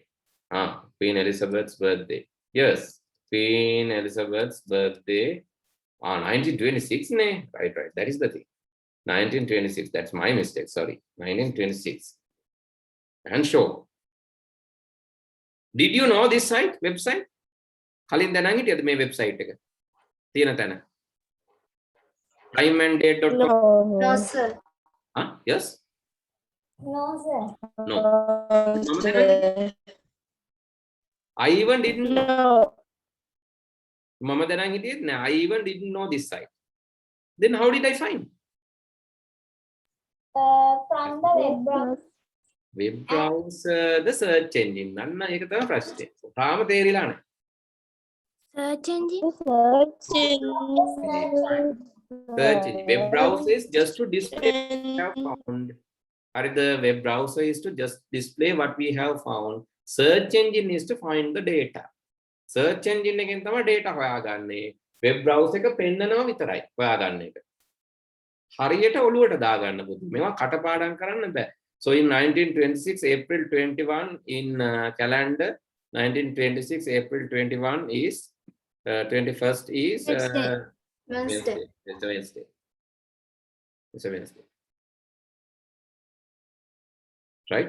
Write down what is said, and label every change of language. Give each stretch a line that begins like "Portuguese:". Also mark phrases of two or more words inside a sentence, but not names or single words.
English: Queen Elizabeth's birthday. Yes, Queen Elizabeth's birthday. 1926. Right. That is the thing. 1926. That's my mistake. Sorry. 1926. And show. Did you know this site, website?
Sinhala: කලින් දැනන් හිටියද මේ වෙබ්සයිට් එක තියෙන තැන timeanddate.com
English: No, sir. Yes? No, sir. No. I even didn't know.
Sinhala: මම දැනන් හිටියෙත් නෑ.
English: I even didn't know this site. Then how did I find? From the web browser. Web browser, the search engine.
Sinhala: අන්න ඒක තමයි ප්‍රශ්නේ. තාම තේරිලා නෑ.
English: Search engine. Search engine. Web browser is just to display what we have found. The web browser is to just display what we have found. Search engine is to find the data. Search engine
Sinhala: එකෙන් තමයි data හොයාගන්නේ.
English: Web browser
Sinhala: එක පෙන්නනවා විතරයි හොයාගන්න එක. හරියට ඔළුවට දාගන්න පුතේ. මේවා කටපාඩම් කරන්න බෑ.
English: So in 1926 April 21 in calendar 1926 April 21 is 21st is Wednesday. It's a Wednesday. It's a Wednesday. Right?